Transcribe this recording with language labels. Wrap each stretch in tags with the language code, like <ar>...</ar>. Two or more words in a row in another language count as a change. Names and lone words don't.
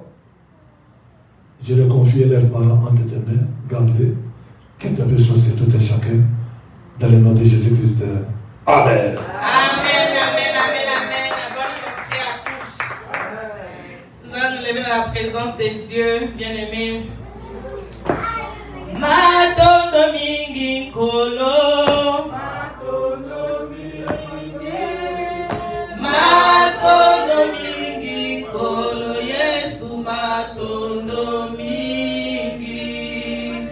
<fr>Je les confie leurs parents entre tes mains. Garde-les. Que ta besoin, c'est tout et chacun. Dans le nom de Jésus-Christ. Amen. Amen, amen, amen, amen. Bonne rentrée à tous. Nous allons nous lever dans la présence de Dieu, bien-aimés.</fr> <ln>Matondo mingi kolo. Matondo mingi. Matondo mingi kolo. Yesu matondo mingi.</ln>